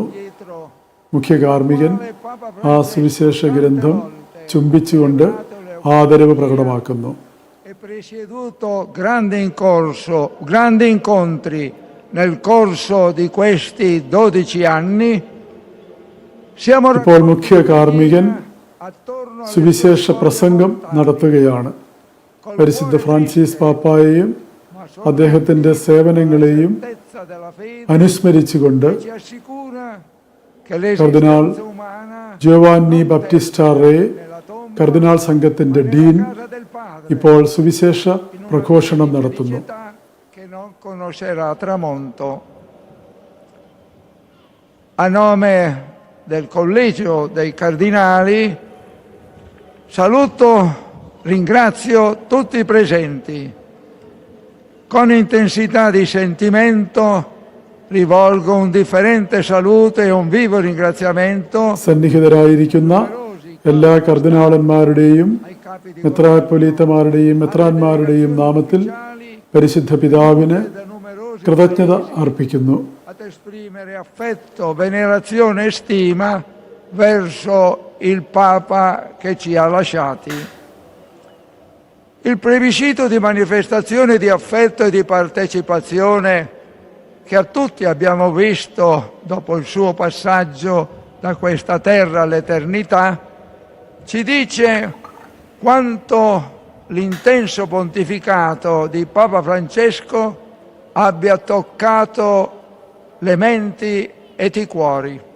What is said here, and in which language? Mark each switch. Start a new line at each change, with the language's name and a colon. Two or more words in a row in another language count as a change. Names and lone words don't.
Malayalam: മുഖ്യ കാർമികൻ ആ സുവിശേഷ ഗ്രന്ഥം ചുംബിച്ചുകൊണ്ട് ആദരവ് പ്രകടമാക്കുന്നു.
Italian: Presieduto grandi incontri nel corso di questi 12 anni.
Malayalam: ഇപ്പോൾ മുഖ്യ കാർമികൻ സുവിശേഷ പ്രസംഗം നടത്തുകയാണ്. പരിശുദ്ധ ഫ്രാൻസിസ് പാപ്പായെയും അദ്ദേഹത്തിൻ്റെ സേവനങ്ങളെയും അനുസ്മരിച്ചുകൊണ്ട് കർദിനാൾ ജോവാന്നി ബാപ്റ്റിസ്റ്റ റേ, കർദിനാൾ സംഘത്തിൻ്റെ ഡീൻ, ഇപ്പോൾ സുവിശേഷ പ്രഘോഷണം നടത്തുന്നു.
Italian: A nome del Collegio dei Cardinali saluto ringrazio tutti i presenti. Con intensità di sentimento rivolgo un differente saluto e un vivo ringraziamento
Malayalam: സന്നിഹിതരായിരിക്കുന്ന എല്ലാ കർദിനാളന്മാരുടെയും
Italian: ai capi di
Malayalam: മെത്രാപ്പൊലീത്തമാരുടെയും മെത്രാന്മാരുടെയും നാമത്തിൽ പരിശുദ്ധ പിതാവിന്
Italian: da numerosi
Malayalam: കൃതജ്ഞത അർപ്പിക്കുന്നു.
Italian: ad esprimere affetto, venerazione e stima verso il Papa che ci ha lasciati. Il plebiscito di manifestazione di affetto e di partecipazione che a tutti abbiamo visto dopo il suo passaggio da questa terra all'eternità ci dice quanto l'intenso pontificato di Papa Francesco abbia toccato le menti ed i cuori.